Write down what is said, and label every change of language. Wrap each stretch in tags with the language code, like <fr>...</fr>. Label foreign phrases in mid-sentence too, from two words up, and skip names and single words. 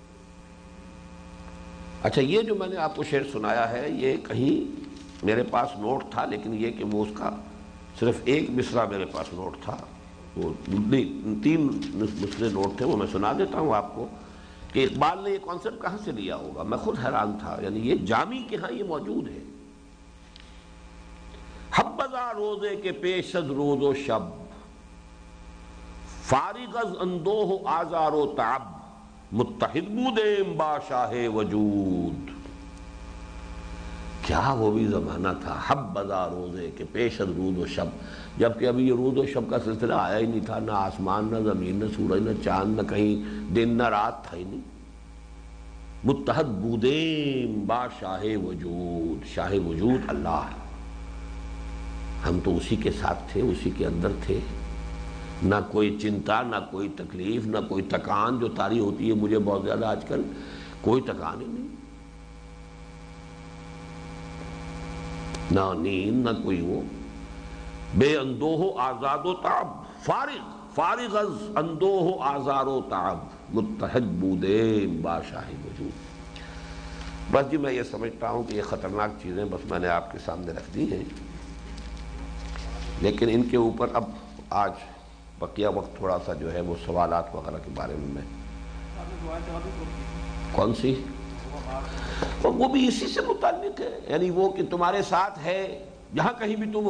<ur>اچھا یہ جو میں نے آپ کو شعر سنایا ہے، یہ کہیں میرے پاس نوٹ تھا، لیکن یہ کہ وہ اس کا صرف ایک مصرع میرے پاس نوٹ تھا، وہ 3 مصرے نوٹ تھے، وہ میں سنا دیتا ہوں آپ کو کہ اقبال نے یہ کانسیپٹ کہاں سے لیا ہوگا۔ میں خود حیران تھا، یعنی یہ جامی کے ہاں یہ موجود ہے۔</ur> <fa>حبذا روزے کے پیش از روز و شب، فارغ از اندوہ و آزار و تعب، متحد بودیم با شاہ وجود۔</fa> <ur>کیا وہ بھی زمانہ تھا،</ur> <fa>حبذا روزے کے پیش از روز و شب،</fa> <ur>جبکہ ابھی یہ روز و شب کا سلسلہ آیا ہی نہیں تھا، نہ آسمان نہ زمین نہ سورج نہ چاند نہ کہیں دن نہ رات تھا ہی نہیں۔</ur> <fa>متحد بودیم با شاہ وجود،</fa> <ur>شاہ وجود اللہ ہے، ہم تو اسی کے ساتھ تھے، اسی کے اندر تھے، نہ کوئی چنتا نہ کوئی تکلیف نہ کوئی تکان جو طاری ہوتی ہے مجھے بہت زیادہ آج کل، کوئی تکان ہی نہیں، نہ نیند نہ کوئی وہ،</ur> <fa>بے اندوہ و آزاد و تعب، فارغ از اندوہ و آزار و تعب، متحد بودیم با شاہ وجود۔</fa> <ur>بس جی میں یہ سمجھتا ہوں کہ یہ خطرناک چیزیں بس میں نے آپ کے سامنے رکھ دی ہیں، لیکن ان کے اوپر اب آج بقیہ وقت تھوڑا سا جو ہے وہ سوالات وغیرہ کے بارے میں کون سی، وہ بھی اسی سے متعلق ہے، یعنی وہ کہ تمہارے ساتھ ہے جہاں کہیں بھی تم ہو۔</ur>